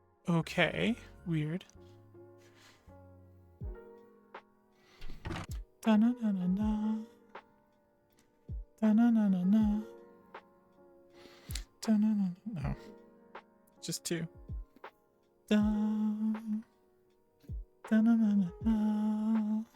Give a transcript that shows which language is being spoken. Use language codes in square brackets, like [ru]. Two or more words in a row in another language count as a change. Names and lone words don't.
[en] Okay, weird. Da-na-na-na-na. Da-na-na-na-na. Da-na-na-na. No. Just two. Da. Da-na-na-na-na.